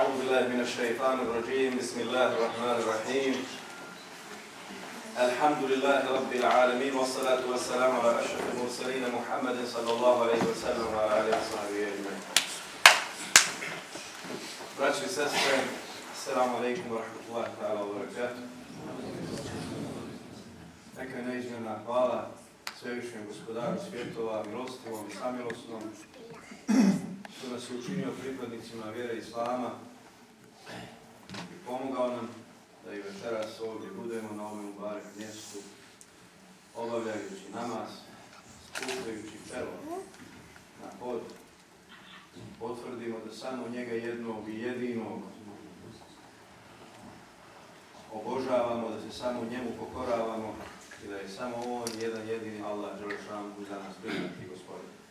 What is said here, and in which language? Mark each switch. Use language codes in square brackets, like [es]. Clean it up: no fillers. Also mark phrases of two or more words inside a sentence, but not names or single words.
[ar] بالله من الشيطان الرجيم بسم الله الرحمن الرحيم الحمد لله رب العالمين والصلاة والسلام على أشرف المرسلين محمد صلى الله عليه وسلم وعلى آله وصحبه أجمعين. [bs] Braći i sestre, [ar] السلام عليكم ورحمة الله تعالى وبركاته. [bs] Neka je neizmjerna hvala svevišnjem gospodaru svjetova, milostivom i samilosnom, što nas je učinio pripadnicima vjere Islama i pomogao nam da i večeras ovdje budemo na ovom mubarek mjestu, obavljajući namaz, spuštajući čelo na pod, potvrdimo da samo njega jednog i jedinog obožavamo, da se samo njemu pokoravamo i da je samo on jedan jedini Allah dželešanu za nas brinuti Gospodin.